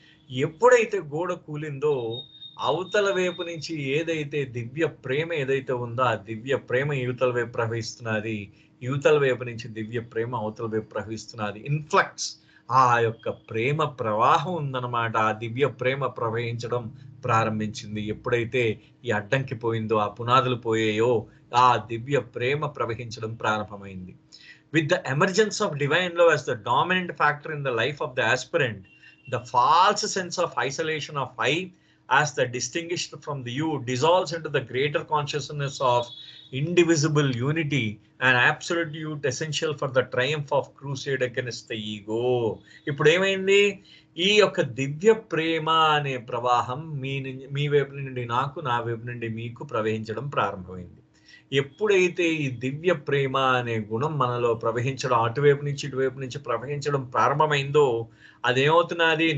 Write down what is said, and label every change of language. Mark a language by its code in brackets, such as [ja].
[te] ఎప్పుడైతే గోడ కూలిందో అవతల వైపు నుంచి ఏదైతే దివ్య ప్రేమ ఏదైతే ఉందో ఆ దివ్య ప్రేమ యువతల వైపు ప్రవహిస్తున్నది, యువతల వైపు నుంచి దివ్య ప్రేమ అవతల వైపు ప్రవహిస్తున్నది. ఇన్ఫ్లక్స్, ఆ యొక్క ప్రేమ ప్రవాహం ఉందన్నమాట. ఆ దివ్య ప్రేమ ప్రవహించడం ప్రారంభించింది. ఎప్పుడైతే ఈ అడ్డంకి పోయిందో, ఆ పునాదులు పోయాయో, ఆ దివ్య ప్రేమ ప్రవహించడం ప్రారంభమైంది. [en] With the emergence of divine love as the dominant factor in the life of the aspirant, the false sense of isolation of I as the distinguished from the you dissolves into the greater consciousness of indivisible unity and absolute essential for the triumph of crusade against the ego. [te] ఇప్పుడు ఏమైంది? ఈ యొక్క దివ్య ప్రేమ అనే ప్రవాహం మీ వైపు నుండి నాకు, నా వైపు నుండి మీకు ప్రవహించడం ప్రారంభమైంది. ఎప్పుడైతే ఈ దివ్య ప్రేమ అనే గుణం మనలో ప్రవహించడం, అటువైపు నుంచి ఇటువైపు నుంచి ప్రవహించడం ప్రారంభమైందో అదేమవుతున్నది?